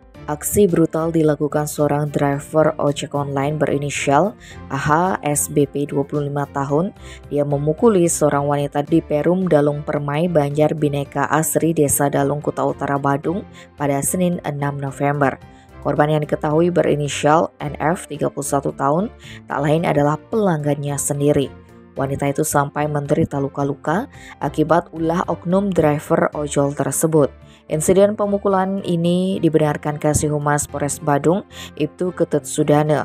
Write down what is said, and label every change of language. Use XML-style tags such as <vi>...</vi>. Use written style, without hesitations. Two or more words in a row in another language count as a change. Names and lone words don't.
<id>Aksi brutal dilakukan seorang driver ojek online berinisial AH SBP 25 tahun. Dia memukuli seorang wanita di Perum Dalung Permai, Banjar Bineka Asri, Desa Dalung, Kuta Utara, Badung pada Senin 6 November. Korban yang diketahui berinisial NF 31 tahun tak lain adalah pelanggannya sendiri. Wanita itu sampai menderita luka-luka akibat ulah oknum driver ojol tersebut. Insiden pemukulan ini dibenarkan Kasih Humas Polres Badung, Ibtu Ketut Sudana.</id>